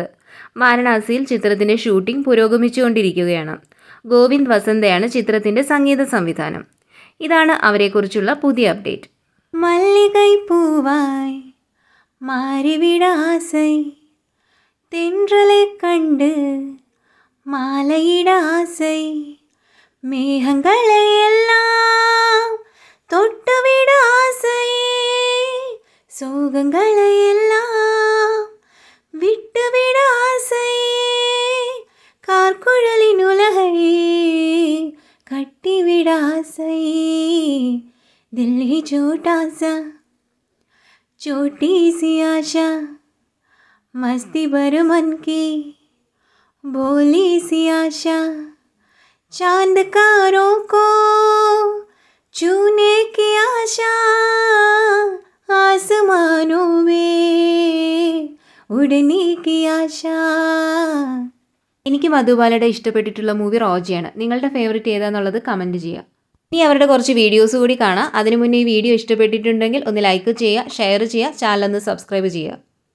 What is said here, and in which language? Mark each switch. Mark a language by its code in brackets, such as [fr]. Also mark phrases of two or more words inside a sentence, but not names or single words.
[ml] വാരണാസിയിൽ ചിത്രത്തിൻ്റെ ഷൂട്ടിംഗ് പുരോഗമിച്ചുകൊണ്ടിരിക്കുകയാണ്. ഗോവിന്ദ് വസന്തയാണ് ചിത്രത്തിൻ്റെ സംഗീത സംവിധാനം. ഇതാണ് അവരെക്കുറിച്ചുള്ള പുതിയ അപ്ഡേറ്റ്. [ta] மல்லிகை பூவாய் மாறிவிட ஆசை തെன்றலை കണ്ട് மாலையிட ஆசை மேகங்களை எல்லாம் தொட்டுவிட ஆசை சோகங்களை எல்லாம் விட்டுவிட ஆசை கார்குழலின் உலகை [hi] सही दिल ही छोटा सा छोटी सी आशा मस्ती भर मन की भोली सी आशा चांद तारों को छूने की आशा आसमानों में उड़ने की आशा. [ml] എനിക്ക് മധുബാലയുടെ ഇഷ്ടപ്പെട്ടിട്ടുള്ള മൂവി റോജയാണ്. നിങ്ങളുടെ ഫേവറേറ്റ് ഏതാണെന്നുള്ളത് കമൻറ്റ് ചെയ്യുക. ഇനി അവരുടെ കുറച്ച് വീഡിയോസ് കൂടി കാണാം. അതിനു മുന്നേ ഈ വീഡിയോ ഇഷ്ടപ്പെട്ടിട്ടുണ്ടെങ്കിൽ ഒന്ന് ലൈക്ക് ചെയ്യുക, ഷെയർ ചെയ്യുക, ചാനൽ ഒന്ന് സബ്സ്ക്രൈബ് ചെയ്യുക.